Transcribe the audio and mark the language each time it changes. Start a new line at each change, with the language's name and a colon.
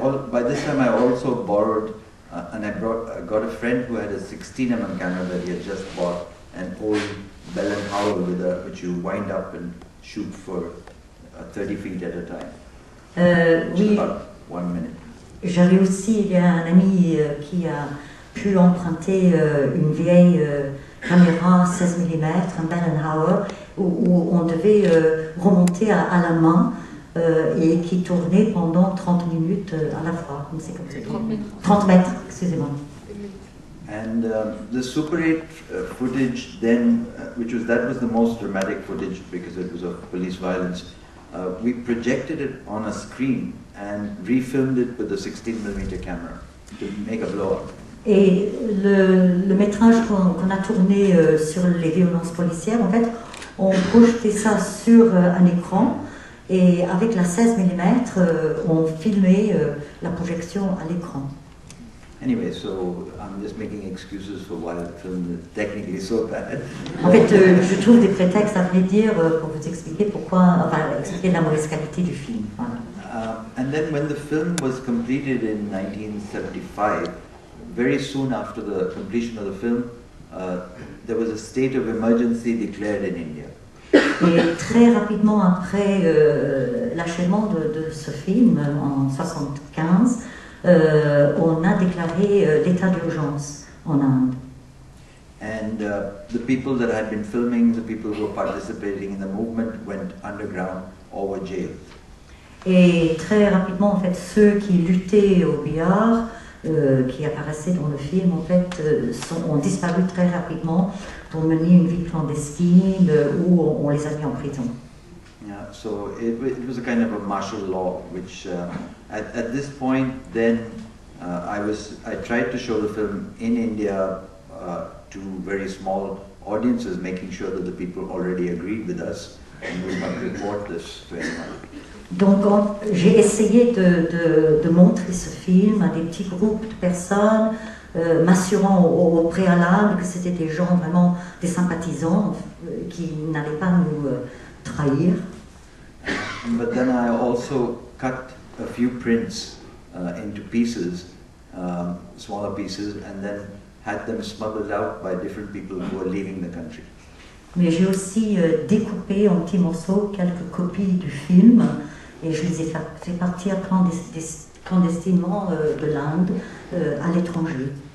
English: By this time, I also borrowed, and I got a friend who had a 16mm camera that he had just bought, an old Bell and Howell which you wind up and shoot for 30 feet at a time.
French: Oui.
English: About 1 minute.
French: J'avais aussi, il y a un ami qui a pu emprunter une vieille caméra 16 mm, un Bell & Howell, où on devait remonter à la main et qui tournait pendant 30 minutes à la fois. C'est comme ça. 30 mètres. 30 mètres, excusez-moi.
English: And the Super 8 footage then, that was the most dramatic footage because it was of police violence. We projected it on a screen and refilmed it with a 16mm camera to make a blow-up.
French: Et le métrage qu'on a tourné sur les violences policières, en fait, on projetait ça sur un écran et avec la 16 mm, on filmait la projection à l'écran.
English: Anyway, so I'm just making excuses for why the film is technically so bad.
French: En fait, je trouve des prétextes à vrai dire pour vous expliquer expliquer la mauvaise qualité du film. Voilà.
English: And then when the film was completed in 1975, very soon after the completion of the film, there was a state of emergency declared in India.
French: Et très rapidement après l'achèvement de ce film, en 1975, on a déclaré l'état d'urgence en Inde.
English: And the people that had been filming, the people who were participating in the movement went underground or were jailed.
French: Et très rapidement, en fait, ceux qui luttaient au billard, qui apparaissaient dans le film, en fait, ont disparu très rapidement pour mener une vie clandestine où on les a mis en prison.
English: Yeah, so it was a kind of a martial law, which at this point then I tried to show the film in India to very small audiences, making sure that the people already agreed with us and would not report this to anyone.
French: Donc j'ai essayé de montrer ce film à des petits groupes de personnes, m'assurant au préalable que c'était des gens vraiment, des sympathisants qui n'allaient pas nous trahir.
English: But then I also cut a few prints into pieces, smaller pieces, and then had them smuggled out by different people who were leaving the country.
French: Mais j'ai aussi découpé en petits morceaux quelques copies du film et je les ai fait partir clandestinement de l'Inde à l'étranger.